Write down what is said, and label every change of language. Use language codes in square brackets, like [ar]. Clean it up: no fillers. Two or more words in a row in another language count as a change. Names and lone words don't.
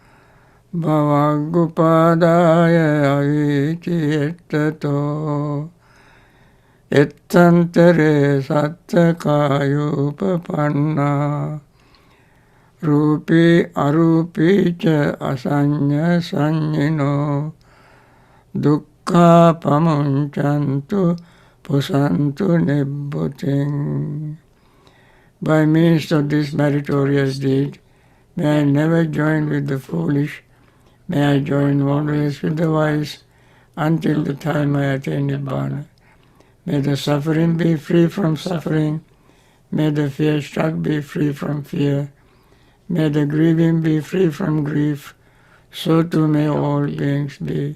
[pi] bhavagupadaya aviti ettato ettantere sattakayupapanna rupi arupi ca asanya sanyino dukkha pamunchantu pusantu nibbuting. [en] By means of this meritorious deed, may I never join with the foolish, may I join always with the wise, until the time I attain Nibbana. May the suffering be free from suffering, may the fear-struck be free from fear, may the grieving be free from grief, so too may all beings be.